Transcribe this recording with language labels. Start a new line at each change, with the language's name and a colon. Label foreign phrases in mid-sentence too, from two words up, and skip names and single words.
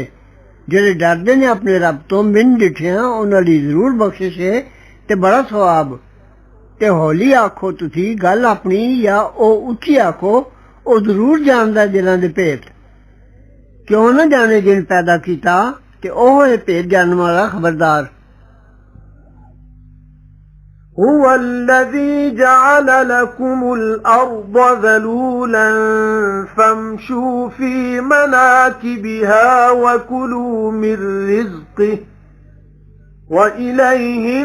Punjabi: ਜਿਹੜੇ ਡਰਦੇ ਨੇ ਆਪਣੇ ਰੱਬ ਤੋਂ ਬਿਨ ਡਿਠਿਆਂ, ਉਹਨਾਂ ਲਈ ਜ਼ਰੂਰ ਬਖਸ਼ਿਸ਼ ਹੈ ਤੇ ਬੜਾ ਸਵਾਬ। ਤੇ ਹੌਲੀ ਆਖੋ ਤੁਸੀਂ ਗੱਲ ਆਪਣੀ, ਜਾਂ ਉਹ ਉੱਚੀ ਆਖੋ, ਉਹ ਜ਼ਰੂਰ ਜਾਣਦਾ ਦਿਲਾਂ ਦੇ ਭੇਤ। ਕਿਉਂ ਨਾ ਜਾਣੇ ਜਿਨ ਪੈਦਾ ਕੀਤਾ, ਤੇ ਉਹ ਹੈ ਭੇਤ ਜਾਣਨ ਵਾਲਾ ਖਬਰਦਾਰ।
Arabic: هو الذي جعل لكم الأرض ذلولا فامشوا في مناكبها وكلوا من رزقه وإليه